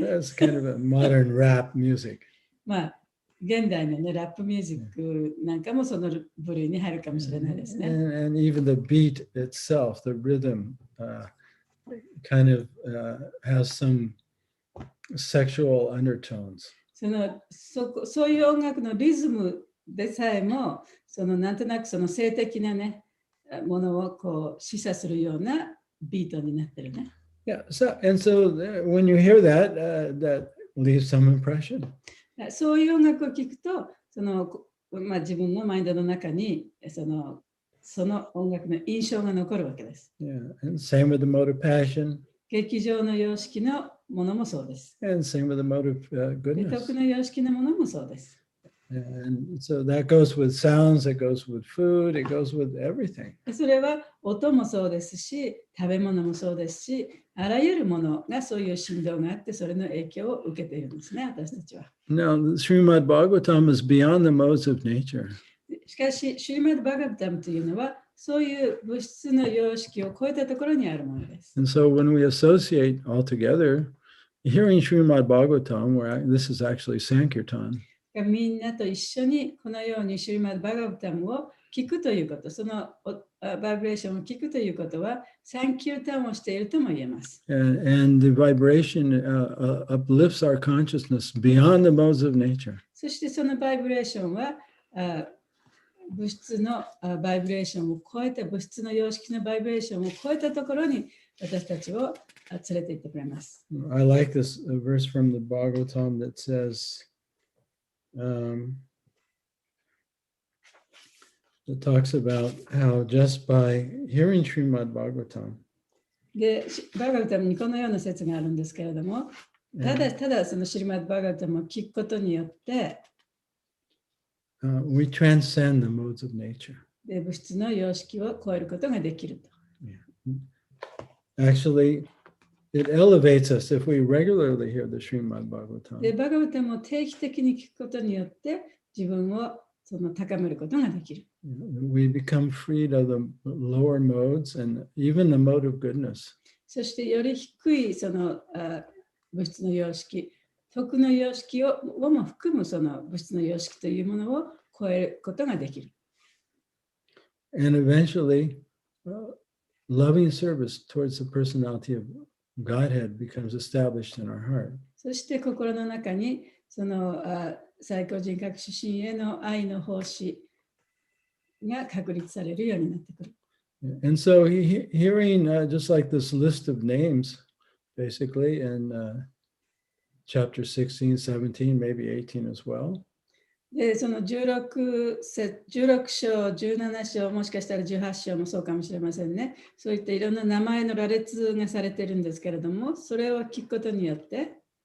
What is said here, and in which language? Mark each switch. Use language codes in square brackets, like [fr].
[en] That's kind of a modern rap music. [ja] 現代のね、ラップミュージックなんかもその部類に入るかもしれないですね。 [en] And even the beat itself, the rhythm, kind of has some sexual undertones. [ja] そういう音楽のリズムでさえも、なんとなくその性的なね、ものをこう示唆するようなビートになってるね。 [en] Yeah. So when you hear that, that leaves some impression. [ja] そういう音楽を聴くと、自分のマインドの中にその音楽の印象が残るわけです。 [en] Yeah. And same with the mode of passion. [ja] 劇場の様式のものもそうです。 [en] And same with the mode of [ja] 徳 [en] goodness. [ja] の様式のものもそうです。 [en] And so that goes with sounds, it goes with food, it goes with everything. [ja] それは音もそうですし、食べ物もそうですし、あらゆるものがそういう振動があって、それの影響を受けているんですね、私たちは。 [en] Now, the Srimad Bhagavatam is beyond the modes of nature. [ja] しかし、シュリマッド・バガバタムというのは、そういう物質の様式を超えたところにあるものです。 [en] And so when we associate all together, hearing Srimad Bhagavatam, where this is actually Sankirtan, [ja] みんなと一緒にこのようにシュリマッド・バガバタムを聞くということ、そのバイブレーションを聞くということは、サンキュータンをしているとも言えます。 [en] and the vibration uplifts our consciousness beyond the modes of nature. [ja] そしてそのバイブレーションは物質のバイブレーションを超えた、物質の様式のバイブレーションを超えたところに私たちを連れて行ってくれます。 [en] I like this verse from the Bhagavatam that says, it talks about how just by hearing Srimad Bhagavatam, [ja] で、バガバタムにこのような説があるんですけれども、ただそのシリマッド・バガバタムを聞くことによって、 [en] we transcend the modes of nature. [ja] で物質の様式を超えることができると。 [en] Actually, it elevates us if we regularly hear the Srimad Bhagavatam. [ja] で、バガバタムを定期的に聞くことによって、自分を高めることができる。 [en] We become freed of the lower modes and even the mode of goodness. [ja] そしてより低い物質の様式、徳の様式をも含むその物質の様式というものを超えることができる。 [en] And eventually, loving service towards the personality of Godhead becomes established in our heart. [ja] そして心の中にその最高人格主神への愛の奉仕が確立されるようになってくる。 [en] And so hearing just like this list of names, basically in chapter 16, 17, maybe 18 as well. [ja] で、その16章、17章、もしかしたら18章もそうかもしれませんね。そういったいろんな名前の羅列がされているんですけれども、それを聞くことによって、